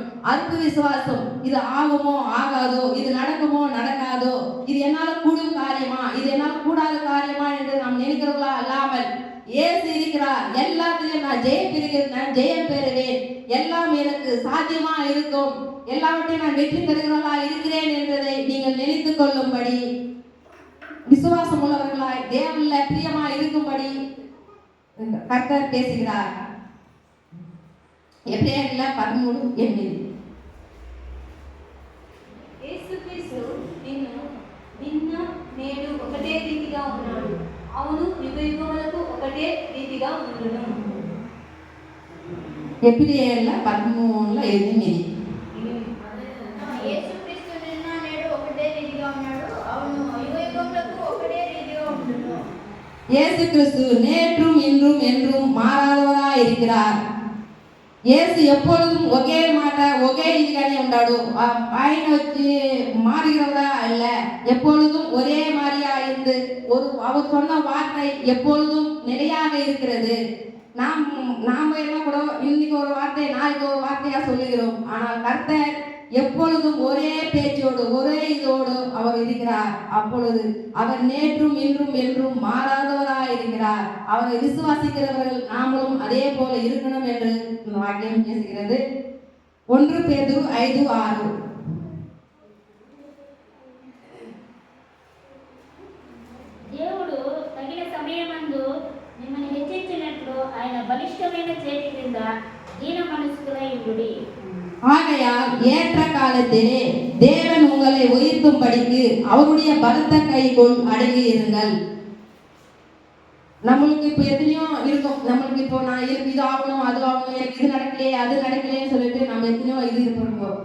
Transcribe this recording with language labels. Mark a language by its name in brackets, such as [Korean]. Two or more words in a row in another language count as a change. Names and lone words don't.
[Tamil] அற்ப விசுவாசம், இது ஆகுமோ ஆகாதோ, இது நடக்குமோ நடக்காதோ, இது என்னால கூடும் காரியமா, இது என்னால் கூடாத காரியமா என்று நாம் நினைக்கிறவர்களா அல்லாமல், இயேசு இருக்கிறார், எல்லாத்திலையும் நான் ஜெயம் பெறுவேன், எல்லாம் எனக்கு சாத்தியமா இருக்கும், எல்லாவற்றையும் நான் வெற்றி பெறுகிறவர்களா இருக்கிறேன் என்றதை நீங்கள் நினைத்துக் கொள்ளும்படி, விசுவாசம் உள்ளவர்களாய் தேவன்ல பிரியமா இருக்கும்படி கர்த்தர் பேசுகிறார். எபிரேயர்ல 13:8. [Telugu] యేసుక్రీస్తు నిన్న నేడు ఒకటే రీతిగా ఉన్నాడు, అవును యుగయుగములకు ఒకటే రీతిగా ఉండును. ఎబ్రియర్ల 13:8. యేసుక్రీస్తు నిన్న నేడు ఒకటే రీతిగా ఉన్నాడు, అవును యుగయుగములకు ఒకటే రీతిగా ఉండును. [Tamil] இயேசு கிறிஸ்து நேற்றும் இன்றும் என்றும் மாறாதவராய் இருக்கிறார். இயேசு எப்பொழுதும் [Telugu] ఒకే మాట ఒకే రీతిగానే ఉన్నాడు. ఆయన వచ్చి [Tamil] மாறுகிறவரா அல்ல, எப்பொழுதும் ஒரே மாதிரியா இருந்து அவர் சொன்ன வார்த்தை எப்பொழுதும் நிலையாக இருக்கிறது. நாம என்ன கூட இன்னைக்கு ஒரு வார்த்தை நாளைக்கு ஒரு வார்த்தையா சொல்லுகிறோம். ஆனால் கர்த்தர் எப்பொழுதும் ஒரே பேச்சோடு ஒரே இதோடு அவர் இருக்கிறார். அப்பொழுது அவர் நேற்றும் இன்றும் என்றும் மாறாதவராய் இருக்கிறார். அவரை விசுவாசிக்கிறவர்கள் நாமளும் அதே போல இருக்கணும் என்று இந்த வாக்கியம் பேசுகிறது. 1 பேதுரு 5:6. [Telugu] దేవుడు తగిన సమయమందు మిమ్మల్ని హెచ్చించినట్లు ఆయన బలిష్టమైన చేతి క్రింద దీన మనస్కులై ఉండుడి. [Tamil] ஆகையால் ஏற்ற காலத்திலே தேவன் உங்களை உயர்த்தும்படிக்கு அவருடைய பலத்த கைக்குள் அடங்கி இருங்கள். நம்மளுக்கு இப்போ எத்தனையோ இருக்கும். நம்மளுக்கு இப்போ நான் இது ஆகணும் அது ஆகணும், எனக்கு இது நடக்கலையே அது நடக்கலையேன்னு சொல்லிட்டு நம்ம எத்தனையோ இது இருப்போம்.